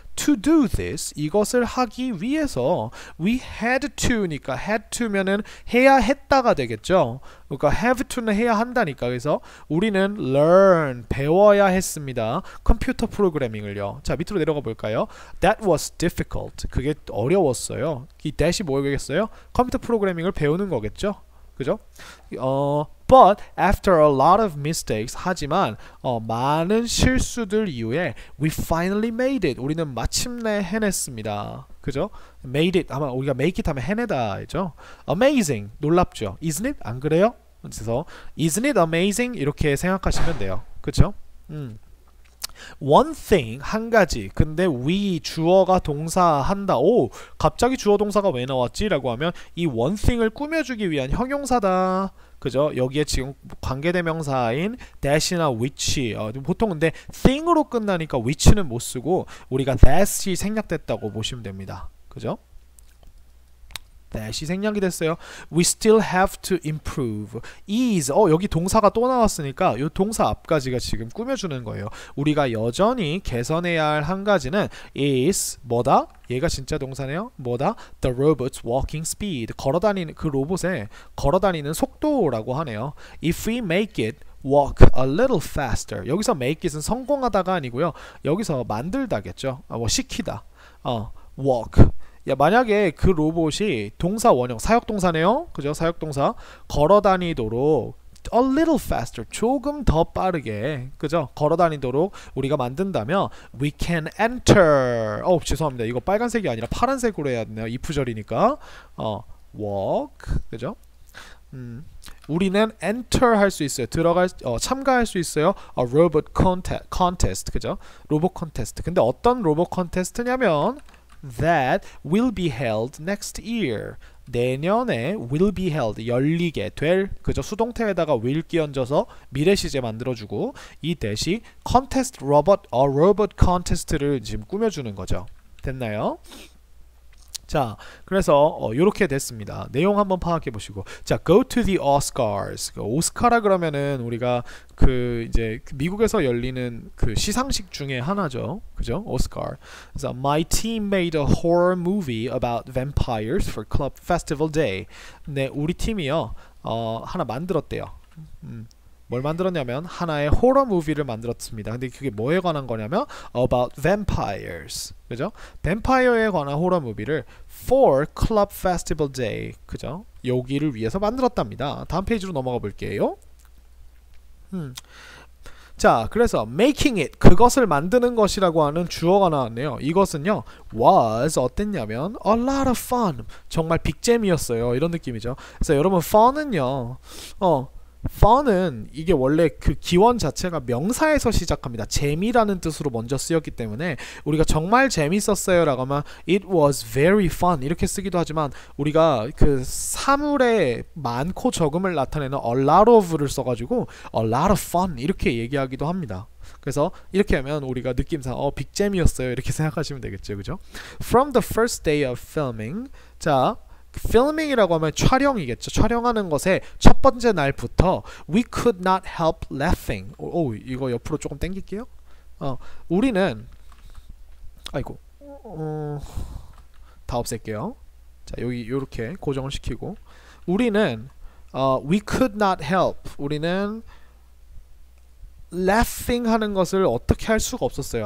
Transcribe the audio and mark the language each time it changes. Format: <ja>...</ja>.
<en>To do this,</en> <ko>이것을 하기 위해서</ko> <en>we had to</en> <ko>니까 had to면은 해야 했다가 되겠죠. 그러니까 have to는 해야 한다니까. 그래서 우리는 learn, 배워야 했습니다. 컴퓨터 프로그래밍을요. 자, 밑으로 내려가 볼까요?</ko> <en>That was difficult.</en> <ko>그게 어려웠어요. 이 that이 뭐겠어요? 컴퓨터 프로그래밍을 배우는 거겠죠. 그죠?</ko> <en>But after a lot of mistakes,</en> <ko>하지만 많은 실수들 이후에</ko> <en>we finally made it.</en> <ko>우리는 마침내 해냈습니다. 그죠?</ko> <en>made it</en> <ko>아마 우리가</ko> <en>make it</en> <ko>하면 해내다죠. amazing 놀랍죠.</ko> <en>isn't it?</en> <ko>안 그래요? 그래서</ko> <en>isn't it amazing</en> <ko>이렇게 생각하시면 돼요. 그죠?</ko> <en>One thing,</en> <ko>한 가지. 근데 we, 주어가 동사한다. 오, 갑자기 주어 동사가 왜 나왔지? 라고 하면 이 one thing을 꾸며주기 위한 형용사다. 그죠? 여기에 지금 관계대명사인 that이나 which, 보통 근데 thing으로 끝나니까 which는 못 쓰고 우리가 that이 생략됐다고 보시면 됩니다. 그죠? that이 생략이 됐어요.</ko> <en>We still have to improve.</en> <ko>is, 여기 동사가 또 나왔으니까 이 동사 앞까지가 지금 꾸며주는 거예요. 우리가 여전히 개선해야 할 한 가지는 is, 뭐다? 얘가 진짜 동사네요. 뭐다?</ko> <en>The robot's walking speed.</en> <ko>걸어다니는 그 로봇의 걸어다니는 속도라고 하네요.</ko> <en>If we make it walk a little faster.</en> <ko>여기서 make it은 성공하다가 아니고요. 여기서 만들다겠죠. 시키다. walk. 야, 만약에 그 로봇이 동사 원형, 사역동사네요. 그죠? 사역동사. 걸어다니도록</ko> <en>a little faster,</en> <ko>조금 더 빠르게, 그죠? 걸어다니도록 우리가 만든다면</ko> <en>we can enter.</en> <ko>죄송합니다. 이거 빨간색이 아니라 파란색으로 해야 되네요. if절이니까. walk. 그죠? 우리는 enter 할 수 있어요. 참가할 수 있어요.</ko> <en>robot contest.</en> <ko>그죠? 로봇 콘테스트. 근데 어떤 로봇 콘테스트냐면</ko> <en>that will be held next year.</en> <ko>내년에</ko> <en>will be held,</en> <ko>열리게 될, 그죠? 수동태에다가 will 끼얹어서 미래 시제 만들어주고 이 대시 contest robot contest를 지금 꾸며주는 거죠. 됐나요? 자, 그래서 요렇게 됐습니다. 내용 한번 파악해 보시고, 자,</ko> <en>go to the Oscars.</en> <ko>오스카라 그러면은 우리가 이제 미국에서 열리는 그 시상식 중에 하나죠, 그죠? 오스카.</ko> <en>그래서 my team made a horror movie about vampires for club festival day.</en> <ko>네, 우리 팀이요, 하나 만들었대요. 뭘 만들었냐면 하나의 호러 무비를 만들었습니다. 근데 그게 뭐에 관한 거냐면</ko> <en>about vampires.</en> <ko>그죠? 뱀파이어에 관한 호러 무비를</ko> <en>for club festival day.</en> <ko>그죠? 여기를 위해서 만들었답니다. 다음 페이지로 넘어가 볼게요. 자, 그래서</ko> <en>making it</en> <ko>그것을 만드는 것이라고 하는 주어가 나왔네요. 이것은요 was 어땠냐면</ko> <en>a lot of fun</en> <ko>정말 빅잼이었어요. 이런 느낌이죠. 그래서 여러분 fun은요 fun은 이게 원래 그 기원 자체가 명사에서 시작합니다. 재미라는 뜻으로 먼저 쓰였기 때문에 우리가 정말 재밌었어요 라고 하면</ko> <en>it was very fun</en> <ko>이렇게 쓰기도 하지만 우리가 그 사물의 많고 적음을 나타내는 a lot of를 써가지고</ko> <en>a lot of fun</en> <ko>이렇게 얘기하기도 합니다. 그래서 이렇게 하면 우리가 느낌상 빅잼이었어요 이렇게 생각하시면 되겠죠. 그죠?</ko> <en>From the first day of filming 자 filming</en> <ko>이라고 하면 촬영이겠죠. 촬영하는 것의 첫 번째 날부터</ko> <en>we could not help laughing.</en> <ko>오, 이거 옆으로 조금 당길게요. 우리는 아이고 다 없앨게요. 자 여기 요렇게 고정을 시키고 우리는</ko> <en>we could not help</en> <ko>우리는 laughing 하는 것을 어떻게 할 수가 없었어요.</ko>